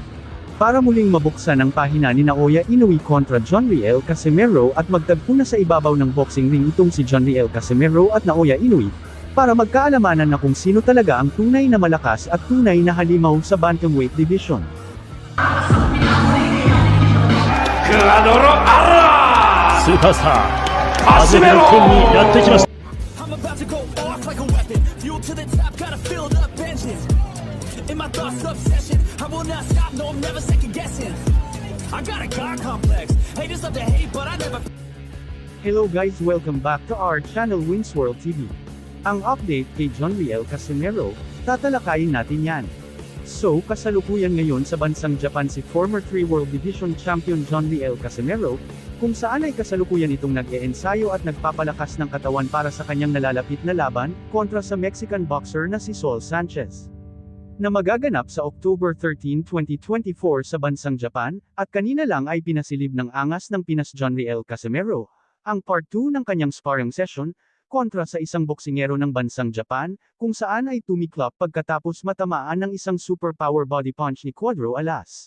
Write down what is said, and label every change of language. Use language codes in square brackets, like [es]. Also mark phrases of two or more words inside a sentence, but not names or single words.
[tl] Para muling mabuksan ang pahina ni Naoya Inoue kontra John Riel Casimero at magtagpo na sa ibabaw ng [en] boxing ring [tl] itong si John Riel Casimero at Naoya Inoue, para magkaalamanan na kung sino talaga ang tunay na malakas at tunay na halimaw sa [en] bantamweight division. [ja] Superstar Casimero 君にやってきました。 [en] In my thoughts obsession, I will not stop, no I'm never second guessing. I got a God complex, haters love to hate but I never. Hello guys, welcome back to our channel Wins World TV. [tl] Ang update kay John Riel Casimero, tatalakayin natin yan. So kasalukuyan ngayon sa bansang Japan si [en] former 3 World Division Champion [tl] John Riel Casimero, kung saan ay kasalukuyan itong nag-e-ensayo at nagpapalakas ng katawan para sa kanyang nalalapit na laban, kontra sa [en] Mexican boxer [tl] na si Saul Sanchez, na magaganap sa October 13, 2024 sa bansang Japan, at kanina lang ay pinasilib ng angas ng Pinas John Riel Casimero, ang part 2 ng kanyang [en] sparring session, [tl] kontra sa isang boksingero ng bansang Japan, kung saan ay tumiklop pagkatapos matamaan ng isang [en] superpower body punch [tl] ni Cuadro Alas.